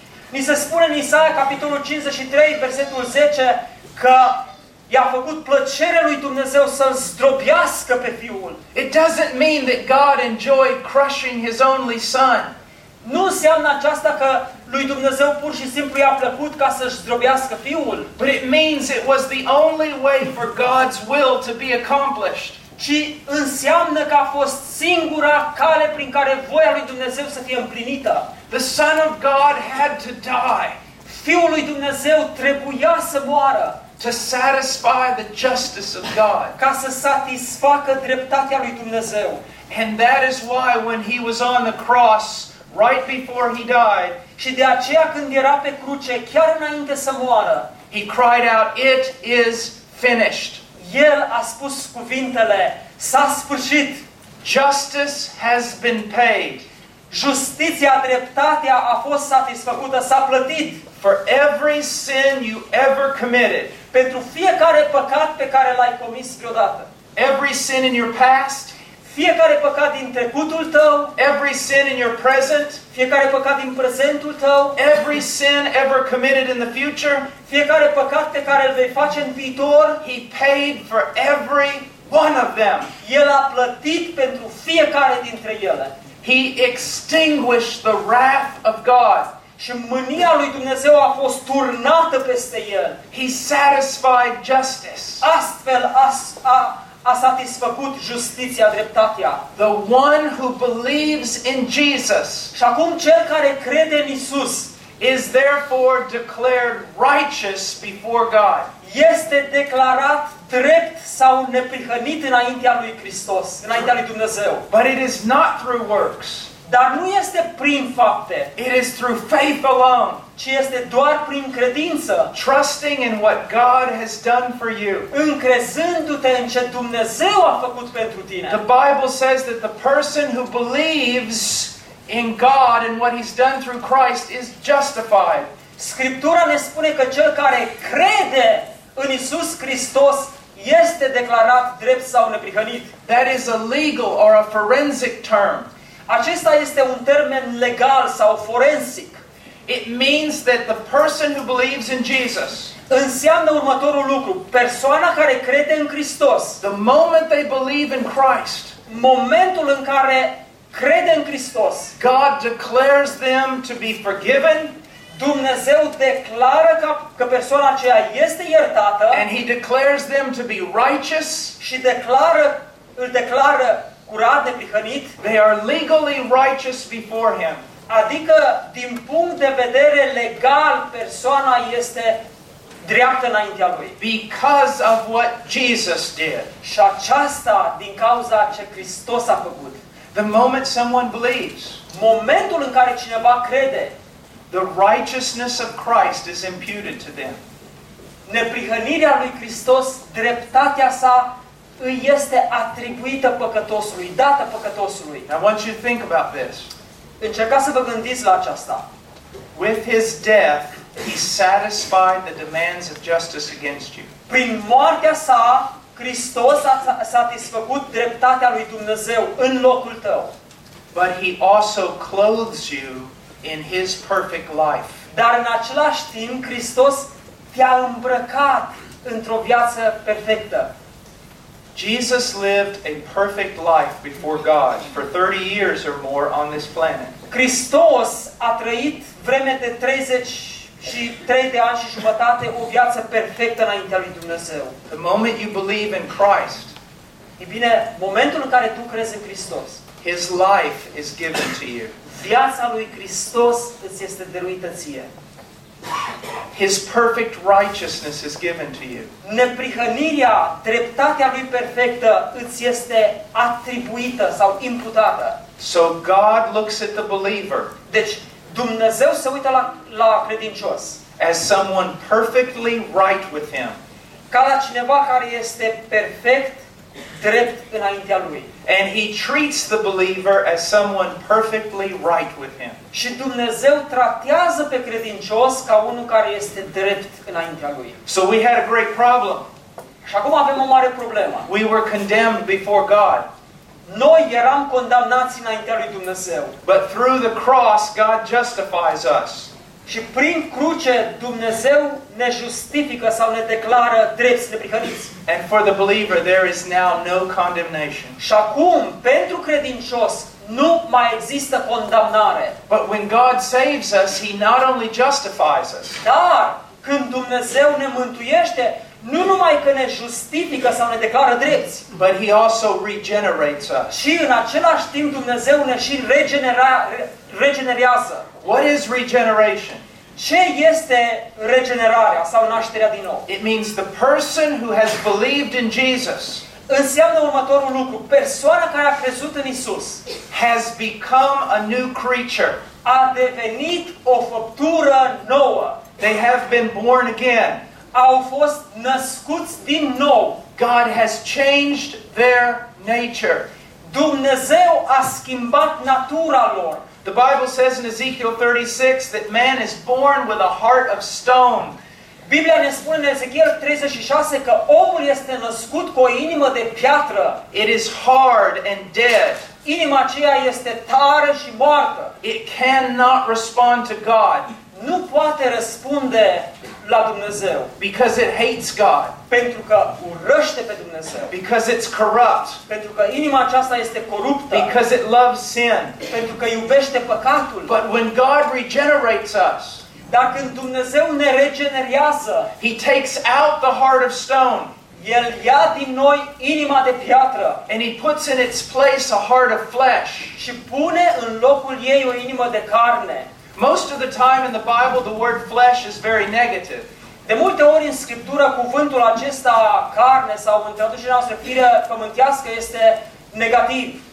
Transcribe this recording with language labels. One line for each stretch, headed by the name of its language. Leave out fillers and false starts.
Romanian: Ni se spune în Isaia, capitolul 53, versetul 10, că i-a făcut plăcere lui Dumnezeu să-l zdrobească pe fiul.
English: It doesn't mean that God enjoyed crushing his only son.
Romanian: Nu înseamnă aceasta că lui Dumnezeu pur și simplu i-a plăcut ca să-și zdrobească fiul.
English: But it means it was the only way for God's will to be accomplished.
Romanian: Ci înseamnă că a fost singura cale prin care voia lui Dumnezeu să fie împlinită.
English: The son of God had to die.
Romanian: Fiul lui Dumnezeu trebuia să moară.
English: To satisfy the justice of God.
Romanian: Ca să satisfacă dreptatea lui Dumnezeu.
English: And that is why when he was on the cross, right before he died,
Romanian: și de aceea când era pe cruce, chiar înainte să moară,
English: he cried out, "It is finished."
Romanian: El a spus cuvintele, s-a sfârșit.
English: Justice has been paid.
Romanian: Justiția, dreptatea a fost satisfăcută, s-a plătit.
English: For every sin you ever committed.
Romanian: Pentru fiecare păcat pe care l-ai comis vreodată.
English: Every sin in your past.
Romanian: Fiecare păcat din trecutul tău,
English: every sin in your present,
Romanian: fiecare păcat din prezentul tău,
English: every sin ever committed in the future,
Romanian: fiecare păcat pe care îl vei face în viitor,
English: he paid for every one of them.
Romanian: El a plătit pentru fiecare dintre ele.
English: He extinguished the wrath of God.
Romanian: Și mânia lui Dumnezeu a fost turnată peste el.
English: He satisfied justice.
Romanian: Astfel a satisfăcut justiția, dreptatea.
English: The one who believes in Jesus.
Romanian: Și acum cel care crede în Isus
English: is therefore declared righteous before God.
Romanian: Este declarat drept sau neprihănit înaintea lui Hristos, înaintea lui Dumnezeu.
English: But it is not through works.
Romanian: Dar nu este prin fapte.
English: It is through faith alone.
Romanian: Ci este doar prin credință.
English: Trusting in what God has done for you.
Romanian: Încrezându-te în ce Dumnezeu a făcut pentru tine.
English: The Bible says that the person who believes in God and what he's done through Christ is justified.
Romanian: Scriptura ne spune că cel care crede în Isus Hristos este declarat drept sau neprihănit.
English: That is a legal or a forensic term.
Romanian: Acesta este un termen legal sau forensic.
English: It means that the person who believes in Jesus,
Romanian: înseamnă următorul lucru, persoana care crede în Hristos,
English: the moment they believe in Christ,
Romanian: momentul în care crede în Hristos,
English: God declares them to be forgiven.
Romanian: Dumnezeu declară că persoana aceea este iertată.
English: And he declares them to be righteous.
Romanian: Și îl declară curat, neprihănit.
English: They are legally righteous before him.
Romanian: Adică, din punct de vedere legal, persoana este dreaptă înaintea lui.
English: Because of what Jesus did.
Romanian: Și aceasta din cauza ce Hristos a făcut.
English: The moment someone believes.
Romanian: Momentul în care cineva crede.
English: The righteousness of Christ is imputed to them.
Romanian: Neprihănirea lui Hristos, dreptatea sa, îi este atribuită păcătosului, dată păcătosului.
English: Now, I want you to think about this.
Romanian: Încercați să vă gândiți la aceasta.
English: With his death, he satisfied the demands of justice against you.
Romanian: Prin moartea sa, Hristos a satisfăcut dreptatea lui Dumnezeu în locul tău.
English: But he also clothes you in his perfect life.
Romanian: Dar în același timp, Hristos te-a îmbrăcat într-o viață perfectă.
English: Jesus lived a perfect life before God for 30 years or more on this planet.
Romanian: Hristos a trăit vreme de 33 de ani și jumătate o viață perfectă înaintea lui Dumnezeu.
English: The moment you believe in Christ,
Romanian: e bine, momentul în care tu crezi în Hristos,
English: his life is given to you.
Romanian: Viața lui Hristos îți este dăruită ție.
English: His perfect righteousness is given to you.
Romanian: Neprihănirea, dreptatea lui perfectă, îți este atribuită sau imputată.
English: So God looks at the believer.
Romanian: Deci Dumnezeu se uită la credincios.
English: As someone perfectly right with him.
Romanian: Ca la cineva care este perfect, drept înaintea lui.
English: And he treats the believer as someone perfectly right with him.
Romanian: Și Dumnezeu tratează pe credincios ca unul care este drept înaintea lui.
English: So we had a great problem.
Romanian: Și acum avem o mare problemă.
English: We were condemned before God.
Romanian: Noi eram condamnați înaintea lui Dumnezeu.
English: But through the cross God justifies us.
Romanian: Și prin cruce Dumnezeu ne justifică sau ne declară drepți, neprihăniți.
English: And for the believer there is now no condemnation.
Romanian: Și acum pentru credincios nu mai există condamnare.
English: But when God saves us, he not only justifies us.
Romanian: Dar când Dumnezeu ne mântuiește, nu numai că ne justifică sau ne declară drepți,
English: but he also regenerates us.
Romanian: Și în același timp Dumnezeu ne și regenerează.
English: What is regeneration?
Romanian: Ce este regenerarea sau nașterea din nou?
English: It means the person who has believed in Jesus.
Romanian: Înseamnă următorul lucru, persoana care a crezut în Isus
English: has become a new creature.
Romanian: A devenit o făptură nouă.
English: They have been born again.
Romanian: Au fost născuți din nou.
English: God has changed their nature.
Romanian: Dumnezeu a schimbat natura lor.
English: The Bible says in Ezekiel 36 that man is born with a heart of stone.
Romanian: Biblia ne spune în Ezechiel 36 că omul este născut cu o inimă de piatră.
English: It is hard and dead.
Romanian: Inima aceea este tare și moartă.
English: It cannot respond to God.
Romanian: Nu poate răspunde la Dumnezeu.
English: Because it hates God.
Romanian: Pentru că urăște pe Dumnezeu.
English: Because it's corrupt.
Romanian: Pentru că inima aceasta este coruptă.
English: Because it loves sin.
Romanian: Pentru că iubește păcatul.
English: But when God regenerates us,
Romanian: dar când Dumnezeu ne regenerează,
English: He takes out the heart of stone.
Romanian: El ia din noi inima de piatră.
English: And He puts in its place a heart of flesh.
Romanian: Și pune în locul ei o inimă de carne.
English: Most of the time in the Bible, the word flesh is very negative.
Romanian: De multe ori în Scriptură, cuvântul acesta carne sau în traducerea noastră fire pământească este negativ.